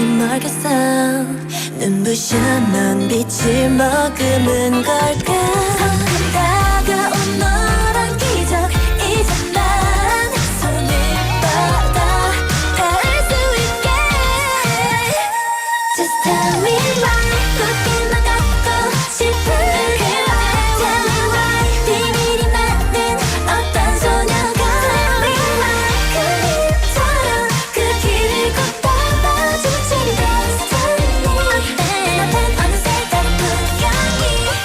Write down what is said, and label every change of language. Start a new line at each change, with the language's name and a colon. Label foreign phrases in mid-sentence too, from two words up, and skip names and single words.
Korean: 알겠어 눈부셔 넌 빛을 머금은 걸까 다가온 너란 기적 이제 난 손을 뻗어 닿을 수 있게
English: Just tell me why
Korean: 꽃길만 걷고 싶은
English: Tell me why
Korean: 비밀이 많은 어떤 소녀가
English: Tell me why
Korean: 그림처럼 그 길을 걷다 마주친 destiny 눈앞엔 어느새 다른 풍경이